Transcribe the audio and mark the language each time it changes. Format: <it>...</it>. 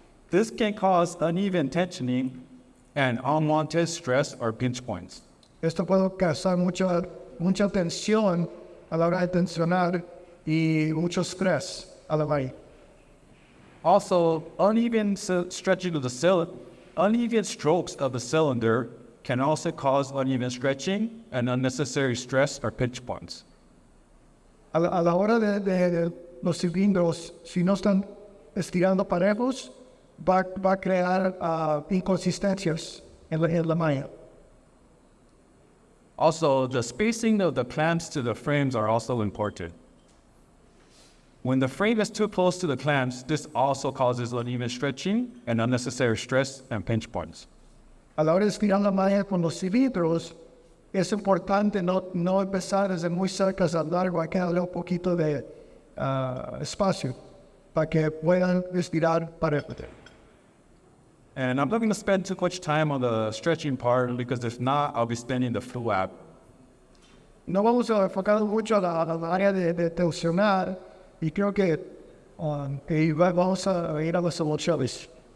<en>This can cause uneven tensioning and unwanted stress or pinch points.</en> <es>Esto puede causar mucha tensión a la hora de tensionar y mucho estrés a la malla.</es> <en>Also, uneven stretching of the cylinder, uneven strokes of the cylinder can also cause uneven stretching and unnecessary stress or pinch points.</en> <es>A la hora de los cilindros, si no están estirando parejos, va a crear inconsistencias en la malla.</es> <en>Also, the spacing of the clamps to the frames are also important. When the frame is too close to the clamps, this also causes uneven stretching and unnecessary stress and pinch points.</en> <es>A la hora de estirar la malla con los cilindros, es importante no empezar desde muy cerca al largo, hay que darle un poquito de espacio para que puedan estirar parejamente.</es> <en>And I'm not going to spend too much time on the stretching part because if not, I'll be spending the full app.</en> <es>No vamos a enfocar mucho a la área de tensionar y creo que vamos a ir a las soluciones.</es>